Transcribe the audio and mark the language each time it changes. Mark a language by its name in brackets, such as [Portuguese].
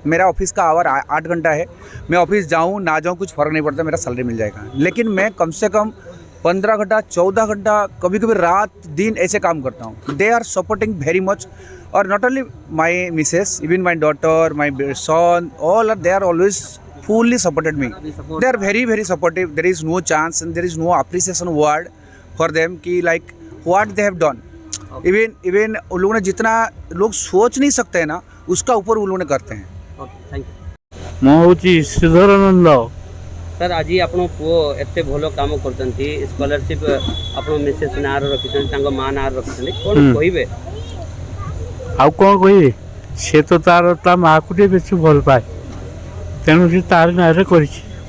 [Hindi] मेरा ऑफिस का आवर 8 घंटा है। मैं ऑफिस जाऊँ ना जाऊँ कुछ फ़र्क नहीं पड़ता, मेरा सैलरी मिल जाएगा। लेकिन मैं कम से कम 15 घंटा 14 घंटा कभी कभी रात दिन ऐसे काम करता हूँ। [English] They are supporting very much. और not only my missus, even my daughter, my son, all are they are always fully supported me. They are very very supportive. There is no chance and there is no appreciation word for them कि like what they have done. [Hindi] Even उन लोगों ने जितना लोग सोच नहीं सकते हैं ना उसका ऊपर उन लोगों ने करते हैं। [English] Thank you. [Odia] ମୁଁ ହେଉଛି ଶ୍ରୀଧରାନନ୍ଦ। ସାର୍ ଆଜି ଆପଣ ପୁଅ ଏତେ ଭଲ କାମ କରୁଛନ୍ତି, ସ୍କଲାରସିପ୍ ଆପଣ ମିସେସ୍ ନାଁରେ ରଖିଛନ୍ତି, ତାଙ୍କ ମା ନାଁରେ ରଖିଛନ୍ତି, କ'ଣ କହିବେ? ଆଉ କ'ଣ କହିବି, ସେ ତ ତା ମାଆକୁ ଟିକେ ବେଶୀ ଭଲ ପାଏ, ତେଣୁ ସେ ତାରି ନାଁରେ କରିଛି।